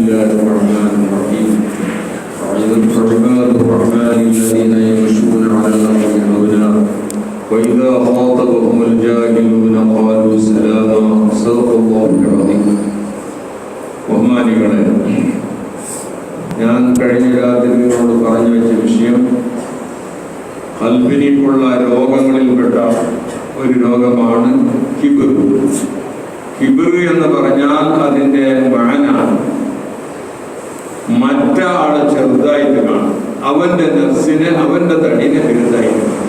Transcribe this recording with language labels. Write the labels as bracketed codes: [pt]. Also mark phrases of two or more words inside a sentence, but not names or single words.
[ar] الرحمن الرحيم عباد الرحمن الذين يمشون على الأرض هونا وإذا خاطبهم الجاهلون قالوا سلاما صدق الله العظيم. [ml] ബഹുമാനികളെ, ഞാൻ കഴിഞ്ഞ രാത്രി നിങ്ങളോട് പറഞ്ഞു വെച്ച വിഷയം ഖൽബിനുള്ള രോഗങ്ങളിൽപ്പെട്ട ഒരു രോഗമാണ് കിബിർ. കിബിർ എന്ന് പറഞ്ഞാൽ അതിൻ്റെ മഅന മറ്റാളെ ചെറുതായിട്ട് കാണും, അവന്റെ നഫ്സിനെ അവന്റെ തടിനെ വലുതായിട്ട് കാണും.